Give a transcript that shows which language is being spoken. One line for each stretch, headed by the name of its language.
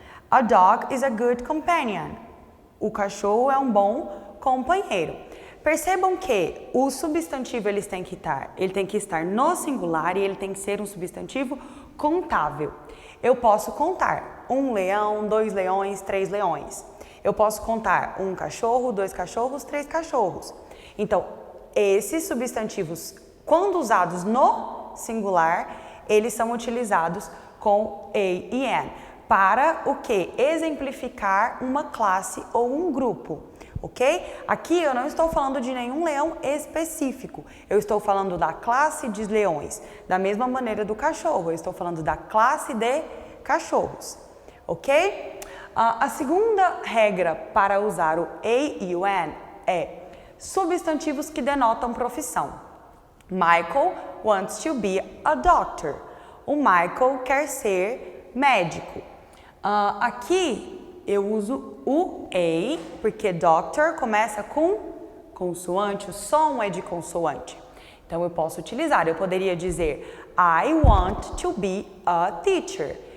English: A dog is a good companion.
Portuguese: O cachorro é um bom companheiro. Percebam que o substantivo ele tem que estar no singular e ele tem que ser um substantivo contável. Eu posso contar um leão, 2 leões, 3 leões. Eu posso contar um cachorro, 2 cachorros, 3 cachorros. Então, esses substantivos, quando usados no singular, eles são utilizados com a e an. Para o quê? Exemplificar uma classe ou um grupo, ok? Aqui eu não estou falando de nenhum leão específico, eu estou falando da classe de leões, da mesma maneira do cachorro, eu estou falando da classe de cachorros, ok? A segunda regra para usar o a e o an é substantivos que denotam profissão.
English: Michael wants to be a doctor.
Portuguese: O Michael quer ser médico. Aqui eu uso o a, porque doctor começa com consoante, o som é de consoante. Então eu posso utilizar, eu poderia dizer
English: I want to be a teacher.